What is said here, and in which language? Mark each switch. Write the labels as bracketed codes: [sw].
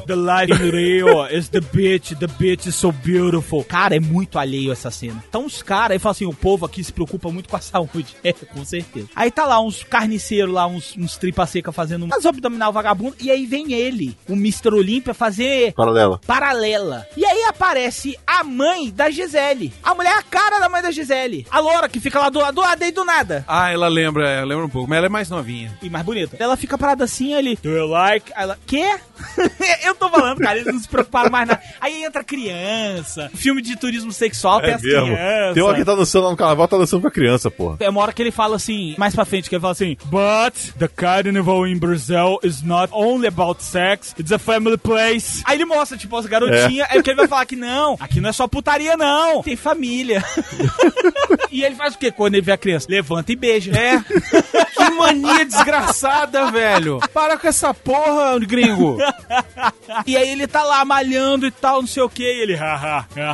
[en] The life in Rio is the beach is so beautiful. [pt] Cara, é muito alheio essa cena. Então os caras, aí falam assim, o povo aqui se preocupa muito com a saúde. É, com certeza. Aí tá lá uns carniceiros lá, uns tripa seca fazendo umas abdominal vagabundo, e aí vem ele, o Mr. Olympia, fazer paralela. E aí aparece a mãe da Gisele. A mulher é a cara da mãe da Gisele. A loura que fica lá do lado e do nada. Ah, ela lembra. Ela lembra um pouco. Mas ela é mais novinha. E mais bonita. Ela fica parada assim ali. [en] Do you like? [pt] Ela... Quê? Eu tô falando, cara. Eles não se preocuparam mais nada. Aí entra criança. Filme de turismo sexual tem as crianças. Tem uma que tá dançando lá no carnaval, tá dançando com a criança, porra. É uma hora que ele fala assim, mais pra frente, que ele fala assim. [en] But the carnival in Brazil is not only about sex. It's a family place. [pt] Aí ele mostra, tipo, as garotinhas... Porque ele vai falar que não, aqui não é só putaria, não. Tem família. E ele faz o quê quando ele vê a criança? Levanta e beija. É. Que mania desgraçada, velho. Para com essa porra, gringo. E aí ele tá lá malhando e tal, não sei o quê. E ele, haha,